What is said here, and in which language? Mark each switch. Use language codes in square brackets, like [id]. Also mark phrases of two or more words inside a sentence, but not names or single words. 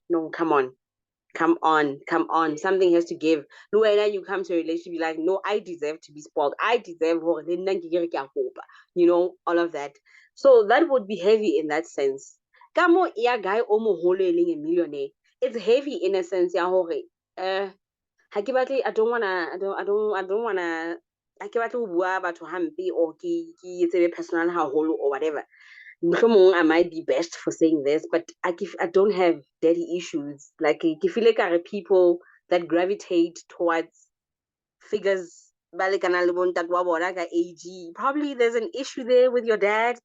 [en] No, come on. Something has to give. You come to a relationship, be like, no, I deserve to be spoiled. I deserve, you know, all of that. So that would be heavy in that sense. [st] Kamo ya guy omo holeling [en] a millionaire. It's heavy in a sense, [st] ya hore. [en] I don't wanna [st] I ke batle ho bua batho hampe or ke etse personal haholo [en] or whatever. I might be best for saying this, but I don't have daddy issues. Like I feel like people that gravitate towards figures. Probably there's an issue there with your dad.